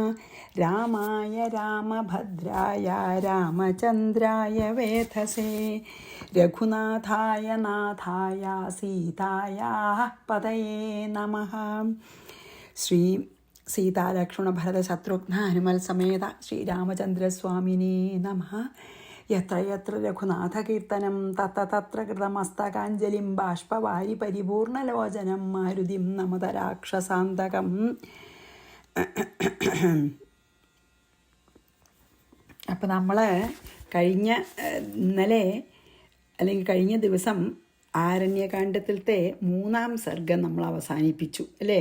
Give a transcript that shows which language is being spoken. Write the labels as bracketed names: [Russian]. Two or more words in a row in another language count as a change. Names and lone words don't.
[Sanskrit] रामाय रामभद्राय रामचन्द्राय वेधसे रघुनाथाय नाथाय सीतायाः पतये नमः। श्री सीतालक्ष्मणभरतशत्रुघ्न हनुमल समेत श्रीरामचन्द्रस्वामिने नमः। यत्र यत्र रघुनाथकीर्तनं तत्र तत्र कृतमस्तकाञ्जलिं बाष्पवारि परिपूर्णलोचनं मारुतिं नमത രാക്ഷസാന്തകം. [Malayalam] അപ്പോൾ നമ്മൾ ഇന്നലെ അല്ലെങ്കിൽ കഴിഞ്ഞ ദിവസം ആരണ്യകാണ്ഡത്തിലത്തെ 3-ാം സർഗം നമ്മൾ അവസാനിപ്പിച്ചു അല്ലേ.